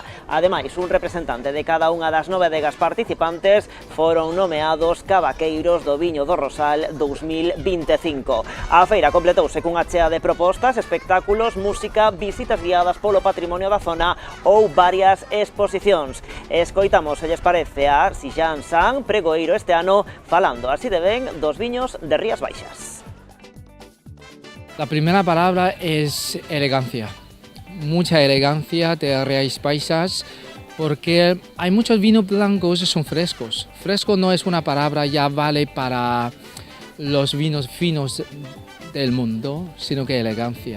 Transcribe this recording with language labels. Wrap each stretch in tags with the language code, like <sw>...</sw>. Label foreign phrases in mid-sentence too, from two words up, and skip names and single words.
<gl>Ademais, un representante de cada unha das 9 bodegas participantes foron nomeados cavaqueiros do viño do Rosal 2025. A feira completouse cunha chea de propostas, espectáculos, música, visitas guiadas polo patrimonio da zona ou varias exposicións. Escoitamos, se lles parece, a Xiyan Zhang, pregoeiro este ano, falando así de ben dos viños de Rías Baixas.</gl> <es>La primera palabra es elegancia, mucha elegancia de Rías Baixas, porque hay muchos vinos blancos que son frescos. Fresco no es una palabra ya vale para los vinos finos del mundo, sino que elegancia.</es>